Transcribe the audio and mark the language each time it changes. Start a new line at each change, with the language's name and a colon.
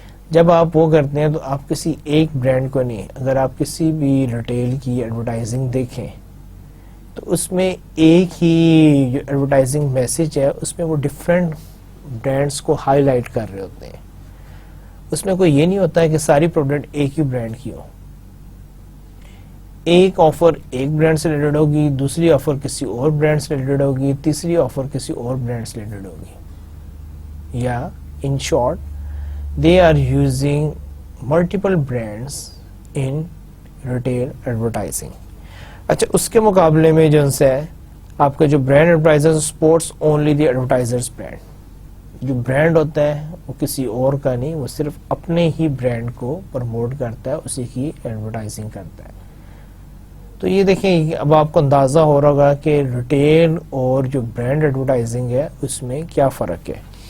Urdu: جب آپ وہ کرتے ہیں تو آپ کسی ایک برانڈ کو نہیں، اگر آپ کسی بھی ریٹیل کی ایڈورٹائزنگ دیکھیں تو اس میں ایک ہی جو ایڈورٹائزنگ میسج ہے اس میں وہ ڈفرینٹ برانڈس کو ہائی لائٹ کر رہے ہوتے ہیں. اس میں کوئی یہ نہیں ہوتا ہے کہ ساری پروڈکٹ ایک ہی برانڈ کی ہو. ایک آفر ایک برانڈ سے ریلیٹڈ ہوگی، دوسری آفر کسی اور برانڈ سے ریلیٹڈ ہوگی، تیسری آفر کسی اور برانڈ سے ریلیٹڈ ہوگی.
English: یا in short they are using multiple brands in retail advertising.
Urdu: اچھا اس کے مقابلے میں جو ہے آپ کا جو
English: Brand advertiser sports only the advertisers brand.
Urdu: جو برانڈ ہوتا ہے وہ کسی اور کا نہیں، وہ صرف اپنے ہی برانڈ کو پروموٹ کرتا ہے، اسی کی ایڈورٹائزنگ کرتا ہے. تو یہ دیکھیں اب آپ کو اندازہ ہو رہا ہوگا کہ ریٹیل اور جو برانڈ ایڈورٹائزنگ ہے اس میں کیا فرق ہے.